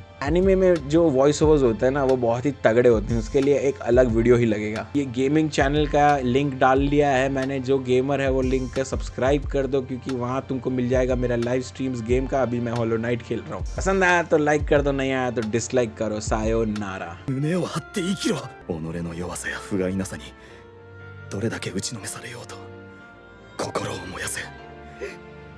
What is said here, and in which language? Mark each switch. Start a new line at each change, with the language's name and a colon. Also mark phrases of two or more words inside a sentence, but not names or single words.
Hindi: एनिमे में जो
English: voice overs
Hindi: होते हैं ना वो बहुत ही तगड़े होते हैं, उसके लिए एक अलग वीडियो ही लगेगा। ये
English: gaming channel
Hindi: का लिंक डाल दिया है मैंने, जो गेमर है वो लिंक का सब्सक्राइब कर दो, क्योंकि वहाँ तुमको मिल जाएगा मेरा
English: live streams
Hindi: गेम का। अभी मैं होलो नाइट खेल रहा हूँ। पसंद आया तो लाइक कर दो, नहीं आया तो डिसलाइक करो। सायोनारा।
Japanese: 胸を張って生きろ。己の弱さや不甲斐なさにどれだけ打ちのめされようと心を燃やせ。